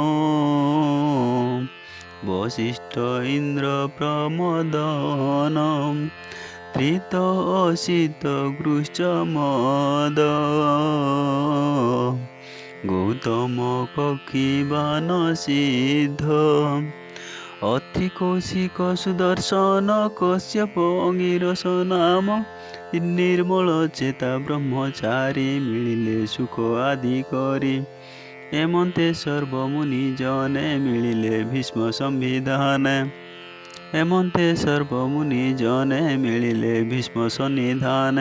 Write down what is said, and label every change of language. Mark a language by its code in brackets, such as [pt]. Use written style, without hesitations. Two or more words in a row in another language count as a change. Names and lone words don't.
[or] वसिष्ठ इंद्र प्रमदन त्रित असित गृश्च मद गौतम कक्षिबान सिद्ध अति कौशिक सुदर्शन कश्यप अंगिरस नाम ନିର୍ମଳ ଚେତା ବ୍ରହ୍ମଚାରୀ ମିଳିଲେ ସୁଖ ଆଦି କରି। ଏମନ୍ତେ ସର୍ବମୁନି ଜନେ ମିଳିଲେ ଭୀଷ୍ମ ସମ୍ବିଧାନେ। ଏମନ୍ତେ ସର୍ବମୁନି ଜନେ ମିଳିଲେ ଭୀଷ୍ମ ସନ୍ନିଧାନେ।